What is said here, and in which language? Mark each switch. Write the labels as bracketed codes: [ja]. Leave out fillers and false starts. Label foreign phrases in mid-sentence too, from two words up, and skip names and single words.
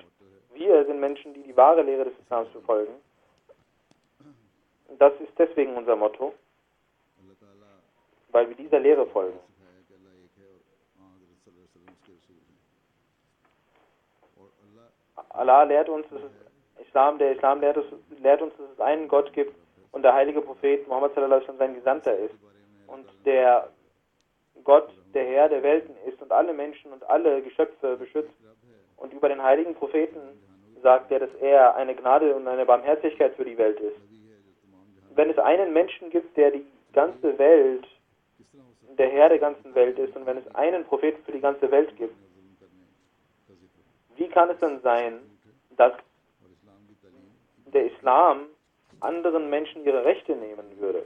[de] Wir sind Menschen, die die wahre Lehre des Islams verfolgen. Das ist deswegen unser Motto, weil wir dieser Lehre folgen. Allah lehrt uns, dass der Islam lehrt uns, dass es einen Gott gibt und der heilige Prophet Muhammad [ar] صلى الله عليه وسلم [de] sein Gesandter ist. Und der Gott, der Herr der Welten ist und alle Menschen und alle Geschöpfe beschützt. Und über den heiligen Propheten sagt er, dass er eine Gnade und eine Barmherzigkeit für die Welt ist. Wenn es einen Menschen gibt, der die ganze Welt, der Herr der ganzen Welt ist, und wenn es einen Propheten für die ganze Welt gibt, wie kann es dann sein, dass der Islam anderen Menschen ihre Rechte nehmen würde?